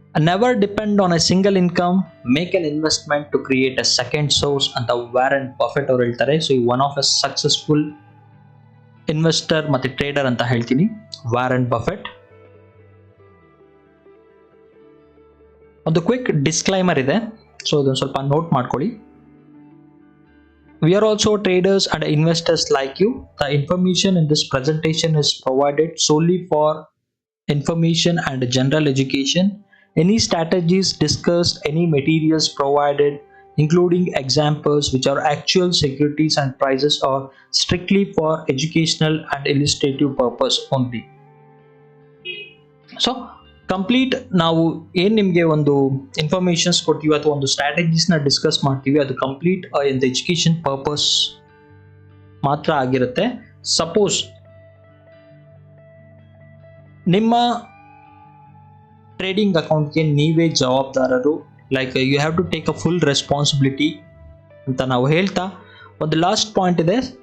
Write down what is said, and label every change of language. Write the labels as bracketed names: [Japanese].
[English] never depend on a single income, make an investment to create a second source [Kannada] ಅಂತ Warren Buffett ಅವರು ಹೇಳ್ತಾರೆ. So ಈ [English] one of a successful investor [Kannada] ಮತ್ತೆ trader ಅಂತ ಹೇಳ್ತೀನಿ, Warren Buffett. ಒಂದು quick disclaimer ಇದೆ, ಸೊ ಅದೊಂದು ಸ್ವಲ್ಪ ನೋಟ್ ಮಾಡ್ಕೊಳ್ಳಿ. [English] We are also traders and investors like you. The information in this presentation is provided solely for information and general education. Any strategies discussed, any materials provided, including examples which are actual securities and prices, are strictly for educational and illustrative purpose only. [Kannada] So complete ನಾವು ಏನು ನಿಮಗೆ ಒಂದು informations ಕೊಡ್ತೀವಿ ಅಥವಾ ಒಂದು ಸ್ಟ್ರಾಟಜೀಸ್ನ discuss ಮಾಡ್ತೀವಿ, ಅದು complete ಒಂದು ಎಜುಕೇಷನ್ ಪರ್ಪಸ್ ಮಾತ್ರ ಆಗಿರುತ್ತೆ. ಸಪೋಸ್ ನಿಮ್ಮ ಟ್ರೇಡಿಂಗ್ ಅಕೌಂಟ್ಗೆ ನೀವೇ ಜವಾಬ್ದಾರರು, [English] like you have to take a full responsibility [Kannada] ಅಂತ ನಾವು ಹೇಳ್ತಾ, ಒಂದು ಲಾಸ್ಟ್ ಪಾಯಿಂಟ್ ಇದೆ.